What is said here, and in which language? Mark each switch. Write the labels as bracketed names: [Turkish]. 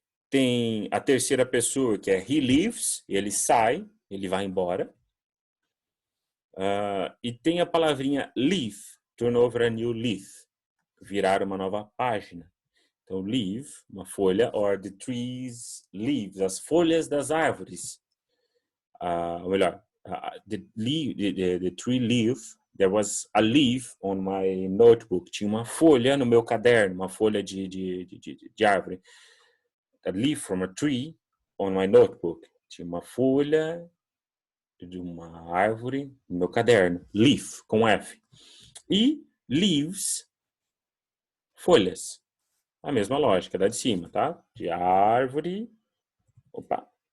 [Portuguese] Tem a terceira pessoa, que é [English] he leaves, [Portuguese] ele sai, ele vai embora. E tem a palavrinha leaf, [English] turn over a new leaf, [Portuguese] virar uma nova página. Então, leaf, uma folha, [English] or the trees leaves, [Portuguese] as folhas das árvores. Ou melhor, [English] the tree leaf, there was a leaf on my notebook. [Portuguese] Tinha uma folha no meu caderno, uma folha de árvore. [English] A leaf from a tree on my notebook. [Portuguese] Tinha uma folha de uma árvore no meu caderno. Leaf, com F. E leaves, folhas. A mesma lógica da de cima, tá? De árvore. Opa.